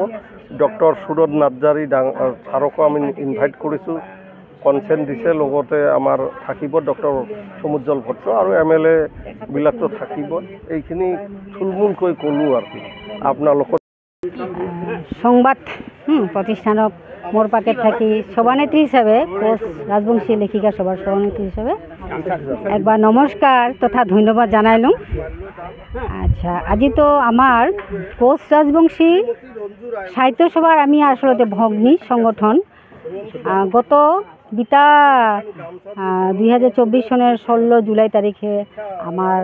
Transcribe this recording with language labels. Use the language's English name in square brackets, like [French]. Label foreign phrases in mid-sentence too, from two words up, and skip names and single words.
[Assamese] ডক্টৰ সুৰজ নাৰ্জাৰী ছাৰকো আমি ইনভাইট কৰিছোঁ, কনচেণ্ট দিছে। লগতে আমাৰ থাকিব ডক্টৰ সমুজ্জ্বল ভট্ট আৰু MLA বিলাকতো থাকিব। এইখিনি থুলমূলকৈ ক'লোঁ আৰু কি আপোনালোকৰ [Rangpuri] সংবাদ প্রতিষ্ঠানক মোর পাকেট থাকি সভানেত্রী হিসাবে কোচ রাজবংশী লেখিকা সভার সভানেত্রী হিসাবে একবার নমস্কার তথা ধন্যবাদ জানাইলাম। আচ্ছা, আজি তো আমার কোচ রাজবংশী সাহিত্য সভার আমি আসলে ভগ্নী সংগঠন গত বিতা 2024 সনের 16 জুলাই তারিখে আমার